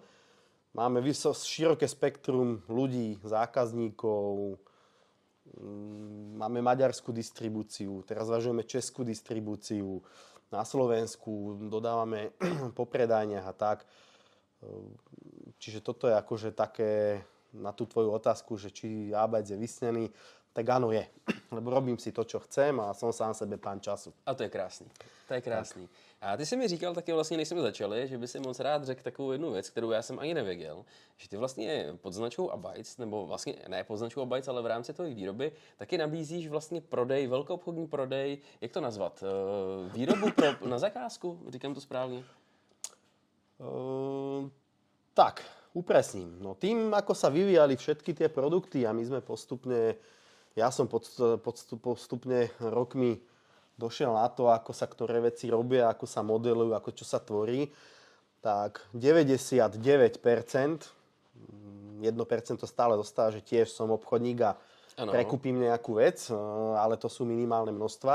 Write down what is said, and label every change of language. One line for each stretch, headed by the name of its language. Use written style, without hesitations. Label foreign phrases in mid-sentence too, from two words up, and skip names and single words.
Slovak: Máme široké spektrum ľudí, zákazníkov, máme maďarskú distribúciu, teraz zvažujeme českú distribúciu, na Slovensku dodávame po predajniach a tak. Čiže toto je akože také na tú tvoju otázku, že či ABAC je vysnený, tak áno je. Lebo robím si to, čo chcem a som sám sebe pán času.
Czech: A to je krásný. To je krásný. Tak. A ty jsi mi říkal taky vlastně, než jsme začali, že by si moc rád řekl takovou jednu věc, kterou já jsem ani nevěděl, že ty vlastně pod značkou ABAC, nebo vlastně ne pod značkou ABAC, ale v rámci tvojí výroby, taky nabízíš vlastně prodej, velkoobchodní prodej, jak to nazvat? Výrobu na zakázku? Říkám to správně?
Slovak: Tak, upresním. No, tým, ako sa vyvíjali všetky tie produkty a my sme postupne, ja som postupne rokmi došiel na to, ako sa ktoré veci robia, ako sa modelujú, ako čo sa tvorí, tak 99%, 1% stále zostáva, že tiež som obchodník a prekúpim nejakú vec, ale to sú minimálne množstva.